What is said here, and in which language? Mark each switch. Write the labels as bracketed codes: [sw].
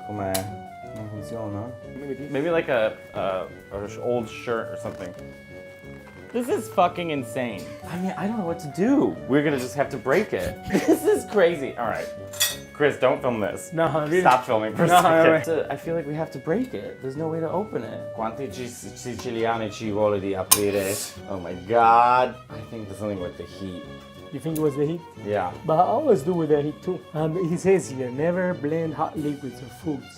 [it] Come funziona? [en] Maybe like a old shirt or something. This is fucking insane. I mean, I don't know what to do. We're gonna just have to break it. This is crazy. All right. Chris, don't film this. No, really? Stop filming for a second. No. I feel like we have to break it. There's no way to open it. [it] Quanti siciliani ci vuole di aprire? [en] Oh my God. I think there's something with the heat. You think it was the heat? Yeah. But I always do with the heat too. He says here, never blend hot liquids or foods.